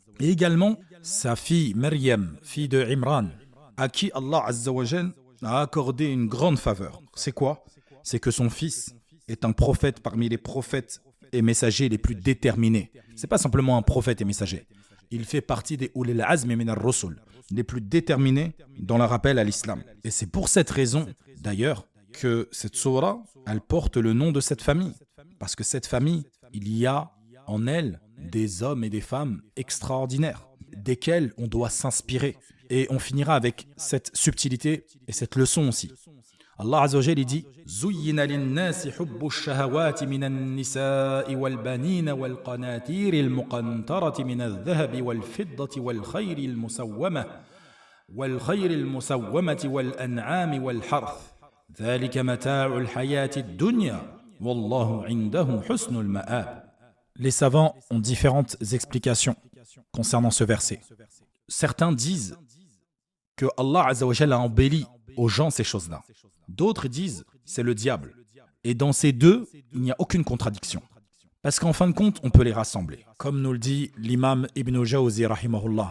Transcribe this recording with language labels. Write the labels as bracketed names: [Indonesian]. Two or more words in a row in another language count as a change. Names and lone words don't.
[French] Et également, sa fille Maryam, fille de Imran, à qui [Arabic] الله عز وجل [French] a accordé une grande faveur. C'est quoi? C'est que son fils est un prophète parmi les prophètes et messagers les plus déterminés. C'est pas simplement un prophète et messager. Il fait partie des [Arabic] أولي العزم من الرسل, [French] les plus déterminés dans le rappel à l'islam. Et c'est pour cette raison, d'ailleurs, que cette sourate, elle porte le nom de cette famille. Parce que cette famille, il y a en elle des hommes et des femmes extraordinaires, desquels on doit s'inspirer. Et on finira avec cette subtilité et cette leçon aussi. [Arabic] الله عز وجل dit زُيِّنَ لِلنَّاسِ حُبُّ الشَّهَوَاتِ مِنَ النِّسَاءِ وَالْبَنِينَ وَالْقَنَاطِيرِ الْمُقَنطَرَةِ مِنَ الذَّهَبِ وَالْفِضَّةِ وَالْخَيْلِ الْمُسَوَّمَةِ وَالْأَنْعَامِ وَالْحَرْثِ ذَلِكَ مَتَاعُ الْحَيَاةِ الدُّنْيَا وَاللَّهُ عِندَهُ حُسْنُ الْمَآبِ. [French] Les savants ont différentes explications concernant ce verset. Certains disent que [Arabic] الله عز وجل [French] a embelli aux gens ces choses-là. D'autres disent c'est le diable. Et dans ces deux, il n'y a aucune contradiction. Parce qu'en fin de compte, on peut les rassembler. Comme nous le dit l'imam Ibn Jawzi rahimahullah.